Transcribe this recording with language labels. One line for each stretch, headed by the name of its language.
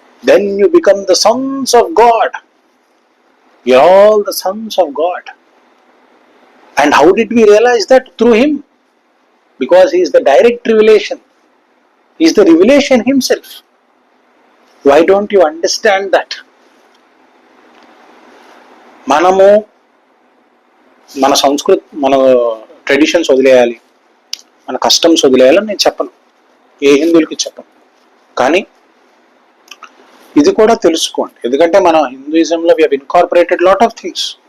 English: Then you become the sons of God. You are all the sons of God. And how did we realize that? Through him, because he is the direct revelation. He is the revelation himself. Why don't you understand that?
Telugu: మనము మన సంస్కృతి, మన traditions వదిలేయాలి, మన customs వదిలేయాలని నేను చెప్పను, ఏ హిందువులకి చెప్పను. కానీ ఇది కూడా తెలుసుకోండి, ఎందుకంటే మనం హిందూయిజంలో
English: We have incorporated lot of things.